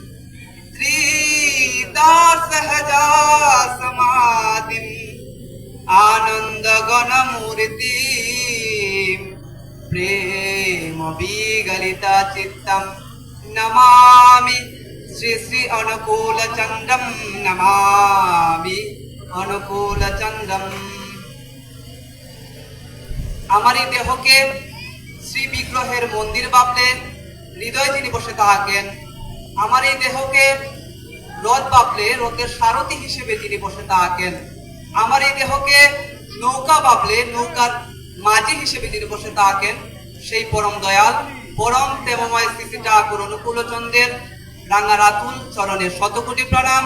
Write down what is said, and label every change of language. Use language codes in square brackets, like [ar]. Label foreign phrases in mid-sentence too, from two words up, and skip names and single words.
[sa] त्रिदासहजा समाधिं आनन्दगणमूर्तिं प्रेम विगलिता चित्तं नमामि श्री श्री अनुकूलचन्द्रं नमामि अनुकूलचन्द्रं। [bn] আমার এই দেহকে শ্রী বিগ্রহের মন্দির ভাবলে হৃদয় যিনি বসে থাকেন, আমার এই দেহকে রথ ভাবলে রথের সারথি হিসেবে যিনি বসে থাকেন, আমার এই দেহকে নৌকা ভাবলে নৌকার মাঝি হিসেবে যিনি বসে থাকেন, সেই পরম দয়াল পরম প্রেমময় শ্রী শ্রী ঠাকুর অনুকূলচন্দ্রের রাঙারাতুল চরণে শতকোটি প্রণাম।